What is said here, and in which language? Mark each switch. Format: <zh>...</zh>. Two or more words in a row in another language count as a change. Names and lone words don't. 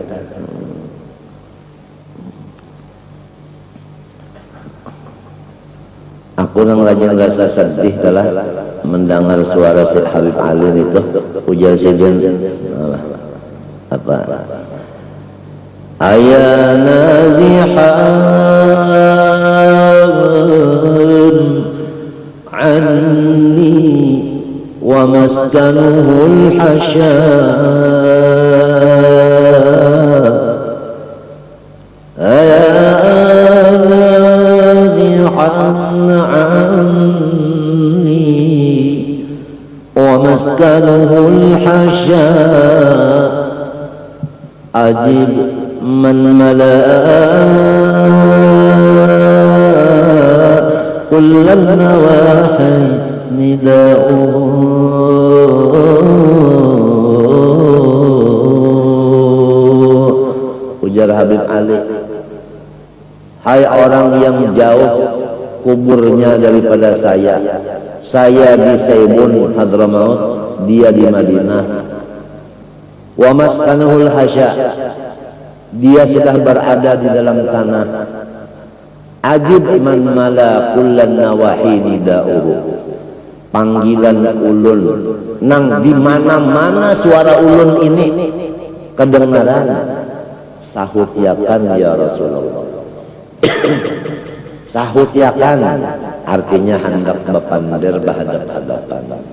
<bjn>Aku yang rajin rasa sedih telah mendengar suara Syekh Habib Ali itu ujar sejen apa</bjn> <ar>أيا نازحا عني ومسكنه الحشا ومسكنه الحشاء أجب من ملأ كل النواحي نداؤه</ar> <bjn>ujar Habib Ali hai orang yang jauh kuburnya daripada saya di Saibun Hadramaut, dia di Madinah.</bjn> <ar>ومسكنه الحشا,</ar> <bjn>dia sudah berada di dalam tanah.</bjn> <ar>أجب من ملأ كل النواحي نداؤه,</ar> <bjn>panggilan ulun nang di mana-mana suara ulun ini kedengaran sahut yakan ya Rasulullah. Sahut yakan artinya hendak bepandir berhadap-hadapan.</bjn>